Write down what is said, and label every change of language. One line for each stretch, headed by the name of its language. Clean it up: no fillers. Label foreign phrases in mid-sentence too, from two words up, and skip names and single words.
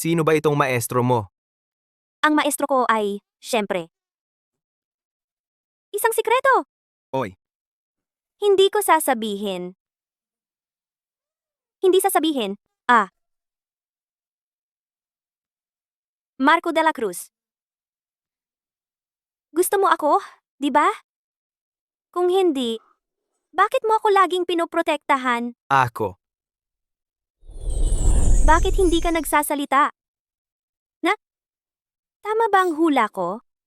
Filipino: Sino ba itong maestro mo? Ang maestro ko ay, syempre, isang sikreto. Oy, Hindi ko sasabihin. Hindi sasabihin. Marco de la Cruz. Gusto mo ako, di ba? Kung hindi, bakit mo ako laging pinoprotektahan? Ako. Bakit hindi ka nagsasalita? Tama ba ang hula ko?